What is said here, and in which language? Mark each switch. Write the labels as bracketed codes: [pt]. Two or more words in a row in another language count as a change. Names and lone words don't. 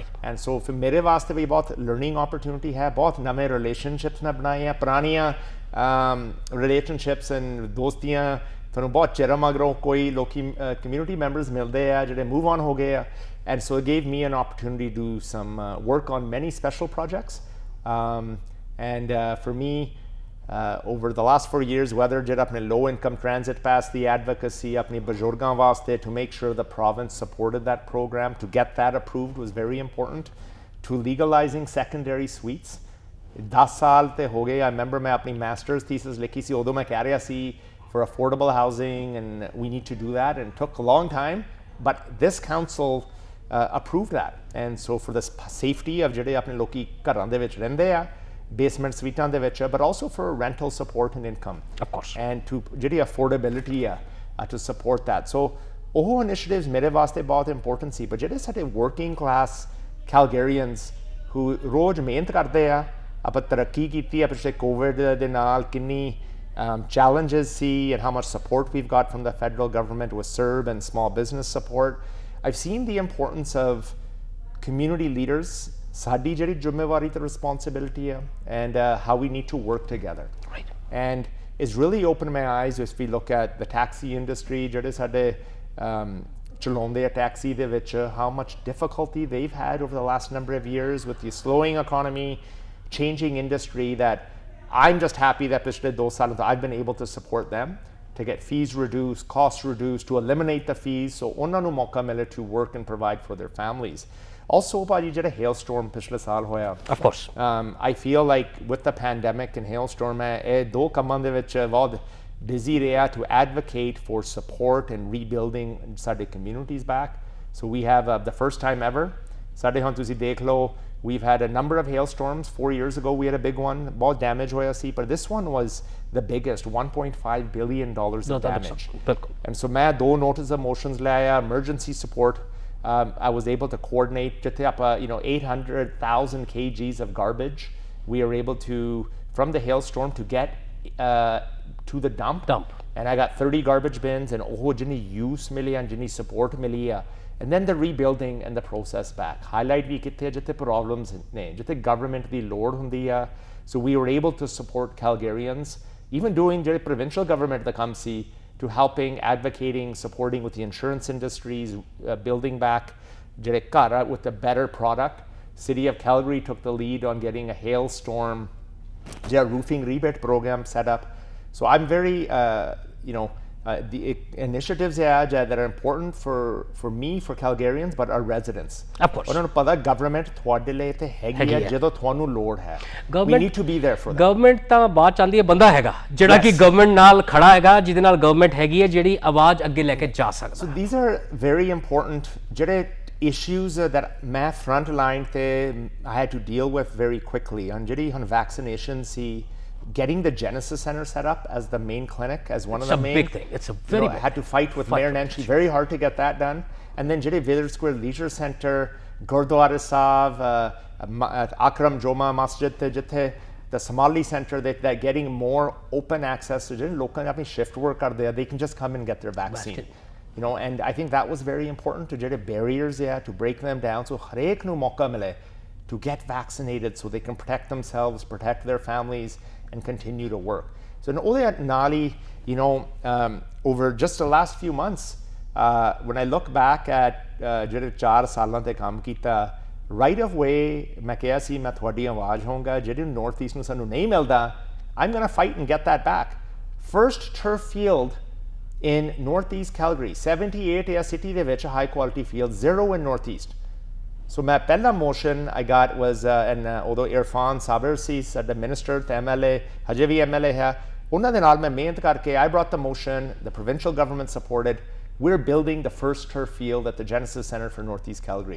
[en] And so for [pa] ਮੇਰੇ ਵਾਸਤੇ ਭੀ ਬਹੁਤ [en] learning opportunity [pa] ਹੈ, ਬਹੁਤ ਨਏ relationships ਨੇ ਬਣਾਏ ਹੈਂ, ਪੁਰਾਣੀਆਂ [en] relationships and [pa] ਦੋਸਤੀਆਂ ਤੁਹਾਨੂੰ ਬਹੁਤ ਚਿਰ ਮਗਰੋਂ ਕੋਈ ਲੋਕੀ [en] community members [pa] ਮਿਲਤੇ ਹੈਂ ਜਿਹੜੇ [en] move on [pa] ਹੋ ਗਏ ਹੈਂ. [en] And so it gave me an opportunity to do some work on many special projects. And for me, over the last 4 years, whether [pa] ਜਿਹੜਾ ਆਪਣੇ [en] low income transit pass the advocacy [pa] ਆਪਣੇ ਬਜ਼ੁਰਗਾਂ ਵਾਸਤੇ [en] to make sure the province supported that program, to get that approved was very important, to legalizing secondary suites. [pa] 10 ਸਾਲ ਤੇ ਹੋ ਗਏ. [en] I remember [pa] ਮੈਂ ਆਪਣੀ [en] master's thesis [pa] ਲਿਖੀ ਸੀ, ਉਦੋਂ ਮੈਂ ਕਹਿ ਰਿਹਾ ਸੀ [en] for affordable housing and we need to do that, and it took a long time, but this council approved that. And so for the safety of [pa] ਜਿਹੜੇ ਆਪਣੇ ਲੋਕੀ ਘਰਾਂ ਦੇ ਵਿੱਚ ਰਹਿੰਦੇ ਆ [en] basement suites [pa] ਦੇ ਵਿੱਚ, [en] but also for rental support and income. Of course. And to ਜਿਹੜੀ affordability to support that. So ਉਹ initiatives [pa] ਮੇਰੇ ਵਾਸਤੇ ਬਹੁਤ [en] important ਸੀ. But [pa] ਜਿਹੜੇ ਸਾਡੇ [en] working class Calgarians who [pa] ਰੋਜ਼ ਮਿਹਨਤ ਕਰਦੇ ਆ, ਆਪਾਂ ਤਰੱਕੀ ਕੀਤੀ ਆ ਪਿਛਲੇ COVID ਦੇ ਨਾਲ, ਕਿੰਨੀ [en] challenges see and how much support we've got from the federal government with CERB and small business support. I've seen the importance of community leaders, [pa] ਸਾਡੀ ਜਿਹੜੀ ਜ਼ਿੰਮੇਵਾਰੀ ਤੇ responsibility ਹੈ, [en] and how we need to work together. Right. And it's really opened my eyes as we look at the taxi industry, [pa] ਜਿਹੜੇ ਸਾਡੇ ਚਲਾਉਂਦੇ ਆ taxi ਦੇ ਵਿੱਚ, [en] how much difficulty they've had over the last number of years with the slowing economy, changing industry, that I'm just happy that [pa] ਪਿਛਲੇ 2 ਸਾਲਾਂ ਤੋਂ [en] I've been able to support them to get fees reduced, costs reduced, to eliminate the fees, so [pa] ਉਹਨਾਂ ਨੂੰ ਮੌਕਾ ਮਿਲੇ [en] to work and provide for their families. Also, [pa] ਭਾਜੀ ਜਿਹੜਾ hailstorm ਪਿਛਲੇ ਸਾਲ ਹੋਇਆ, [en] Of course. I feel like with the pandemic and hailstorm, [pa] ਇਹ 2 ਕੰਮਾਂ ਦੇ ਵਿੱਚ ਬਹੁਤ busy ਰਿਹਾ [en] to advocate for support and rebuilding [pa] ਸਾਡੇ [en] communities back. So we have the first time ever, [pa] ਸਾਡੇ ਹੁਣ ਤੁਸੀਂ ਦੇਖ ਲਓ, [en] we've had a number of hailstorms. 4 years ago we had a big one, [pa] ਬਹੁਤ damage ਹੋਇਆ ਸੀ, [en] but this one was the biggest, $1.5 billion of damage. [pa] And so ਮੈਂ 2 [en] notice of motions [pa] ਲੈ ਆਇਆ, [en] emergency support. I was able to coordinate [pa] ਜਿੱਥੇ ਆਪਾਂ [en] 800,000 kgs of garbage we are able to, from the hailstorm, to get to the dump. And I got 30 garbage bins, and [pa] ਉਹ ਜਿੰਨੀ [en] use ਮਿਲੀ and ਜਿੰਨੀ support [pa] ਮਿਲੀ ਆ. [en] And then the rebuilding and the process back. [pa] Highlight ਵੀ ਕਿੱਥੇ ਜਿੱਥੇ problems ਨੇ, ਜਿੱਥੇ government ਦੀ ਲੋੜ ਹੁੰਦੀ ਆ. [en] So we were able to support Calgarians, even doing ਜਿਹੜੇ provincial government [pa] ਦਾ ਕੰਮ ਸੀ, [en] to helping, advocating, supporting with the insurance industries, building back [pa] ਜਿਹੜੇ ਘਰ [en] with a better product. City of Calgary took the lead on getting a hailstorm roofing rebate program set up. So I'm very, the initiatives that are important for me, for Calgarians, but our residents. Of course. [pa] ਉਹਨਾਂ ਨੂੰ ਪਤਾ government ਤੁਹਾਡੇ ਲਈ ਤੇ ਹੈਗੀ ਆ ਜਦੋਂ ਤੁਹਾਨੂੰ ਲੋੜ ਹੈ. [en] We need to be there for them. [pa] ਗਵਰਨਮੈਂਟ ਤਾਂ ਬਾਅਦ ਚਾਹੁੰਦੀ ਹੈ, ਬੰਦਾ ਹੈਗਾ ਜਿਹੜਾ ਕਿ ਗਵਰਨਮੈਂਟ ਨਾਲ ਖੜਾ ਹੈਗਾ, ਜਿਹਦੇ ਨਾਲ ਗਵਰਨਮੈਂਟ ਹੈਗੀ ਹੈ ਜਿਹੜੀ ਆਵਾਜ਼ ਅੱਗੇ ਲੈ ਕੇ ਜਾ ਸਕਦਾ. [en] So these are very important ਜਿਹੜੇ issues that ਮੈਂ front line ਤੇ I had to deal with very quickly. [pa] And ਜਿਹੜੀ ਹੁਣ vaccination ਸੀ, [en] getting the Genesis Center set up as the main clinic, as one of the main. It's a big thing. It's a very big. I had to fight with Mayor Nenshi very hard to get that done. And then ਜਿਹੜੇ Village Square Leisure Center, Gurdwara Sahib, Akram Joma Masjid [pa] ਤੇ ਜਿੱਥੇ [en] the Somali Center, that getting more open access to [pa] ਜਿਹੜੇ ਲੋਕਾਂ ਨੇ ਆਪਣੀ [en] shift work [pa] ਕਰਦੇ ਆ, [en] they can just come and get their vaccine. And I think that was very important, to ਜਿਹੜੇ barriers to break them down, so [pa] ਹਰੇਕ ਨੂੰ ਮੌਕਾ ਮਿਲੇ [en] to get vaccinated so they can protect themselves, protect their families, and continue to work. [pa] So ਉਹਦੇ ਨਾਲ ਹੀ, [en] over just the last few months, when I look back at [pa] ਜਿਹੜੇ 4 ਸਾਲਾਂ ਤੇ ਕੰਮ ਕੀਤਾ, [en] right of way [pa] ਮੈਂ ਕਿਹਾ ਸੀ ਮੈਂ ਤੁਹਾਡੀ ਆਵਾਜ਼ ਹੋਊਂਗਾ, ਜਿਹੜੇ [en] north east [pa] ਨੂੰ ਸਾਨੂੰ ਨਹੀਂ ਮਿਲਦਾ, [en] I'm going to fight and get that back. First turf field in northeast Calgary, 78 a city [pa] ਦੇ ਵਿੱਚ [en] high quality field, 0 in northeast. So my ਪਹਿਲਾ motion I got was, and although Irfan Sabir ਸੀ the minister ਤੇ MLA, [pa] ਹਜੇ ਵੀ [en] MLA ਹੈ, [pa] ਉਹਨਾਂ ਦੇ ਨਾਲ ਮੈਂ ਮਿਹਨਤ ਕਰਕੇ [en] I brought the motion, the provincial government supported, we're building the first turf field at the Genesis Center for Northeast Calgary.